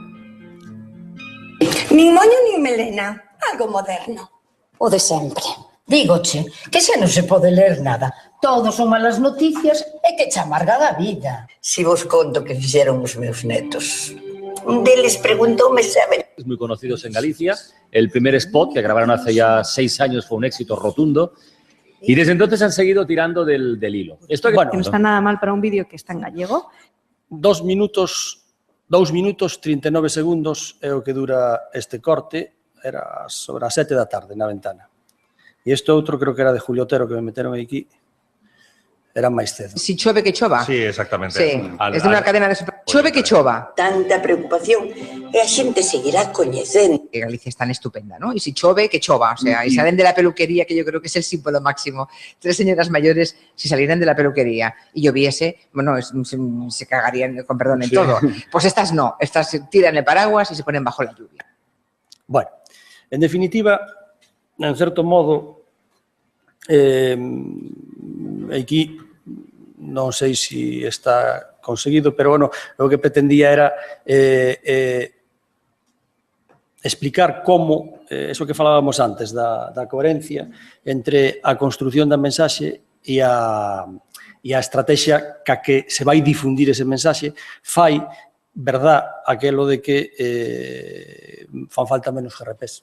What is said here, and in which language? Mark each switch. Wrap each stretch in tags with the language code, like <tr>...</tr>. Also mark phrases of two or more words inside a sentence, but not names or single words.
<gl>Nin moño nin melena, algo moderno. O de sempre. Dígoche que xa non se pode ler nada. Todos son malas noticias e que che amarga da vida. Si vos conto que fixeron os meus netos. Un deles preguntoume se</gl> <es>muy conocidos en Galicia. El primer spot que grabaron hace ya 6 años fue un éxito rotundo y desde entonces han seguido tirando del hilo. Esto bueno, no está nada mal para un vídeo que está en gallego.</es> <gl>2 minutos 39 segundos é o que dura este corte, era sobre as 7 da tarde na Ventana. E este outro creo que era de Julio Otero que me meteron aquí. Era máis cedo. Si chove que chova.</gl> <es>Sí, exactamente. Sí, es de unha cadena de...</es> <gl>Chove que chova. Tanta preocupación e a xente seguirá coñecendo.</gl> <es>Que Galicia es tan estupenda, ¿no? Y si</es> <gl>chove que chova.</gl> <es>O sea, y salen de la peluquería, que yo creo que es el símbolo máximo. 3 señoras mayores, si salieran de la peluquería y lloviese, bueno, se cagarían, con perdón, en todo. Pues estas no. Estas tiran el paraguas y se ponen bajo la lluvia.</es> <gl>Bueno, en definitiva, en certo modo, aquí non sei se está conseguido, pero, bueno, o que pretendía era explicar como, eso que falábamos antes, da coherencia entre a construción da mensaxe e a estrategia ca que se vai difundir ese mensaxe, fai verdad aquelo de que fan falta menos GRPs.</gl>